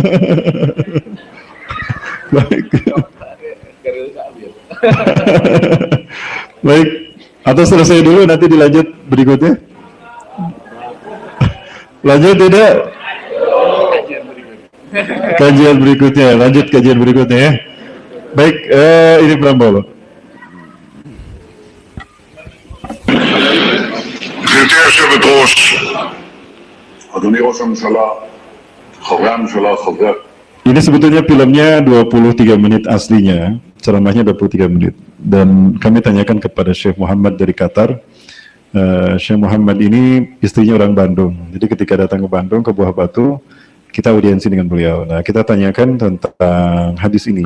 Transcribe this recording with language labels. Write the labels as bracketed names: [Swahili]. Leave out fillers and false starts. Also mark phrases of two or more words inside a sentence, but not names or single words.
[Indonesian] Baik. Baik. Atau selesai dulu, nanti dilanjut berikutnya. Lanjut tidak? Kajian berikutnya. Lanjut kajian berikutnya ya. Baik, ini Prambolo. [Hebrew] גברתי היושבת-ראש, אדוני ראש הממשלה, חברי הממשלה, חברי... [Indonesian] Ini sebetulnya filmnya 23 menit aslinya, ceramahnya 23 menit. Dan kami tanyakan kepada Syekh Muhammad dari Qatar. Syekh Muhammad ini istrinya orang Bandung. Jadi ketika datang ke Bandung, ke Buah Batu, kita audiensi dengan beliau. Nah, kita tanyakan tentang hadis ini.